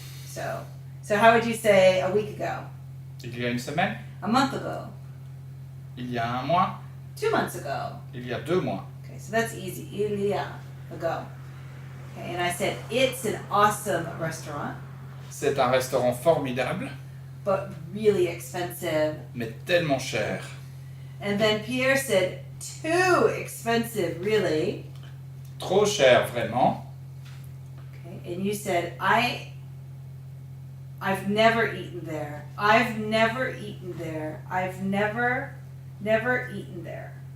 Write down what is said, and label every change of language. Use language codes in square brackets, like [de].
[en] So how would you say a week ago? [fr] Il y a une semaine. [en] A month ago? [fr] Il y a un mois. [en] 2 months ago? [fr] Il y a 2 mois. [en] Okay, so that's easy. [fr] Il y a [en] ago. Okay, and I said it's an awesome restaurant, [fr] C'est un restaurant formidable, [en] but really expensive. [fr] mais tellement cher. [en] And then Pierre said, too expensive, really. [fr] Trop cher, vraiment. [en] Okay, and you said, I've never eaten there. I've never eaten there. I've never eaten there.